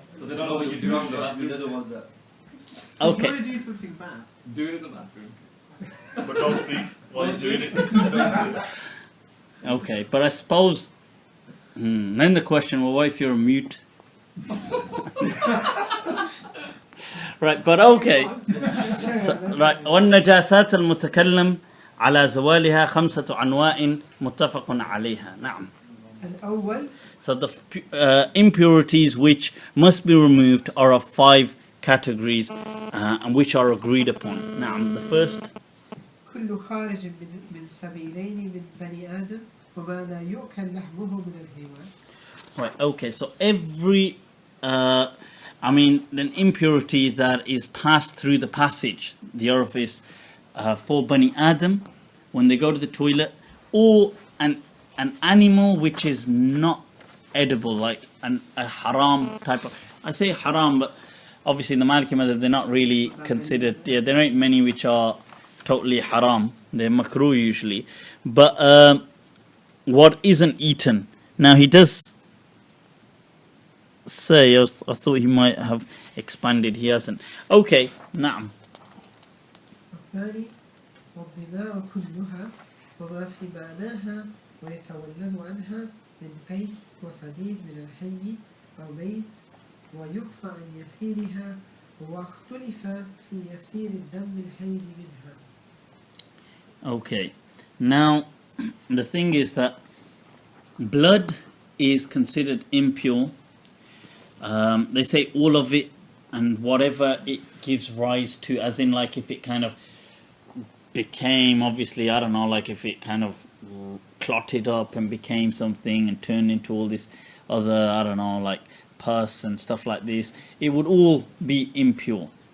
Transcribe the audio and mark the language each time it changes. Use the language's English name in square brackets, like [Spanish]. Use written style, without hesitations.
[English] So they don't know what you're doing in the They're bathroom. the ones that. So Okay. if you want to do something bad, Do it in the bathroom. But don't speak while he's doing it. Don't say it. Okay, but I suppose then the question, well, what if you're a mute? Right, but okay. So, right, [Arabic] والنجاسات المتكلم على زوالها 5 أنواع متفق عليها. نعم. الأول [English] So the impurities which must be removed are of 5 categories and which are agreed upon. Now, the first, [Arabic] كل خارج من سبيلين من بني آدم وما لا يؤكل لحمه من الحيوان. [English] right, okay, so every, an impurity that is passed through the passage, the orifice, for Bani Adam, when they go to the toilet, or an animal which is not edible, like a haram type of, I say haram, but obviously in the Maliki madhab they're not really considered, there ain't many which are totally haram, they're makruh usually, but what isn't eaten. Now he does say, I thought he might have expanded, he hasn't. Okay, na'am. [Arabic] الثاني والدماء كلها وما في معناها ويتولد عنها من قيء وصديد من الحي أو ميت ويخفى عن يسيرها واختلف في يسير الدم الحي منها. [English] Okay, now the thing is that blood is considered impure. They say all of it and whatever it gives rise to, as in like if it kind of became, obviously, I don't know, like if it kind of clotted up and became something and turned into all this other, I don't know, like pus and stuff like this, it would all be impure.